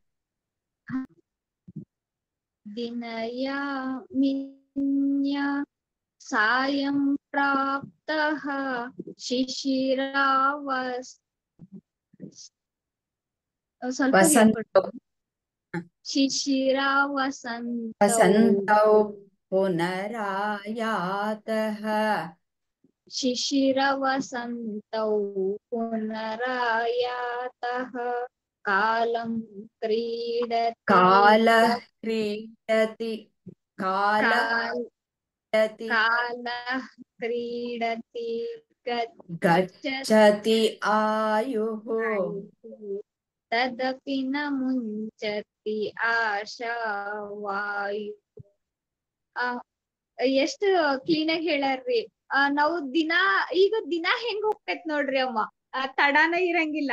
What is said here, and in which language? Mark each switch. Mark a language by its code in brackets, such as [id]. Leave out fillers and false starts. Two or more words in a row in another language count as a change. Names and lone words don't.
[sa] ದಿನಯಾಮಿನ್ಯ ಸಾಯಂ ಪ್ರಾಪ್ತಃ ಶಿಶಿರಾವಸ್ ಸ್ವಲ್ಪ ವಸಂತೌ ಶಿಶಿರಾವಸಂತೌ ಪುನರಾಯಾತಃ ಶಿಶಿರವಸಂತೌ ಪುನರಾಯಾತಃ ಕಾಲಂ ಕ್ರೀಡತಿ ಕಾಲಃ ಕ್ರೀಡತಿ ಕಾಲಃ ಕ್ರೀಡತಿ ಗಚ್ಚತಿ ಆಯುಃ ತದಪಿ ನ ಮುಂಚತಿ ಆಶಾವಾಯು. [kn] ಎಷ್ಟು ಕ್ಲೀನ್ ಆಗಿ ಹೇಳಾರ್ರಿ. ನಾವು ಈಗ ದಿನ ಹೆಂಗ್ ಹೋಗ್ತೈತ್ ನೋಡ್ರಿ ಅಮ್ಮ, ತಡಾನ ಇರಂಗಿಲ್ಲ.